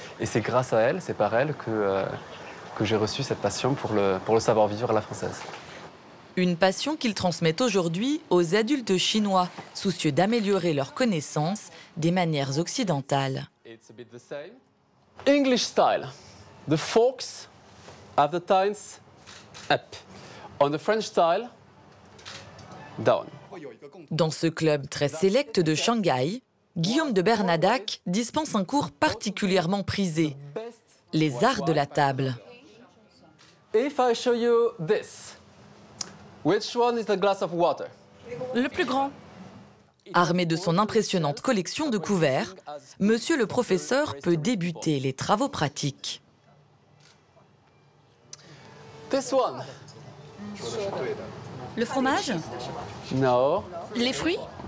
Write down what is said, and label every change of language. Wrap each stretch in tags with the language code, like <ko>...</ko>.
<fr>Et c'est grâce à elle, c'est par elle que j'ai reçu cette passion pour le savoir-vivre à la française. Une passion qu'il transmet aujourd'hui aux adultes chinois, soucieux d'améliorer leurs connaissances des manières occidentales.</fr> <en>English style. The forks have the tines up. On the French style, down.</en> <fr>Dans ce club très sélect de Shanghai, Guillaume de Bernadac dispense un cours particulièrement prisé, les arts de la table.</fr> <en>If I show you this, which one is the glass of water?</en> <fr>Le plus grand. Armé de son impressionnante collection de couverts, monsieur le professeur peut débuter les travaux pratiques.</fr> <en>This one.</en> <fr>Le fromage?</fr> <en>No.</en> <fr>Les fruits?</fr>